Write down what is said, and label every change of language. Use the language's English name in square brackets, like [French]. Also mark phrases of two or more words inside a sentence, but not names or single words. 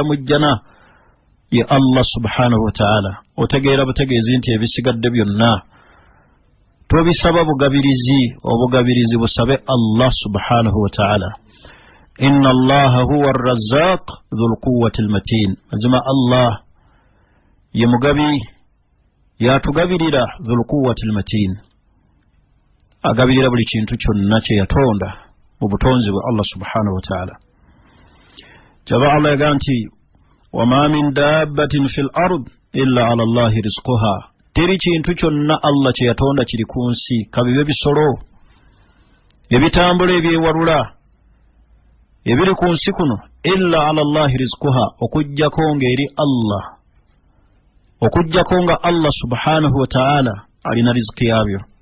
[Ganda] mu jjana ye Allah [Arabic] سبحانه وتعالى [Ganda] otegeera butegeezi nti ebisigadde byonna tobisaba bugabirizi obugabirizi busabe Allah [Arabic] سبحانه وتعالى إن الله هو الرزاق ذو القوة المتين [Ganda] azima Allah ye mugabi yatugabirira [Arabic] ذو القوة المتين [Ganda] agabirira buli kintu kyonna kye yatonda mu butonzi bwa Allah [Arabic] سبحانه وتعالى [Ganda] jaba Allah yaga nti [Arabic] وما من دابة في الأرض إلا على الله رزقها [Ganda] teri kintu kyonna Allah kye yatonda kiri ku nsi kabibe bisolo ebitambula ebyewalula ebiri ku nsi kuno [Arabic] إلا على الله رزقها [Ganda] okujjako ng'eri Allah okujjako nga Allah [Arabic] سبحانه وتعالى [Ganda] alina riziki yabyo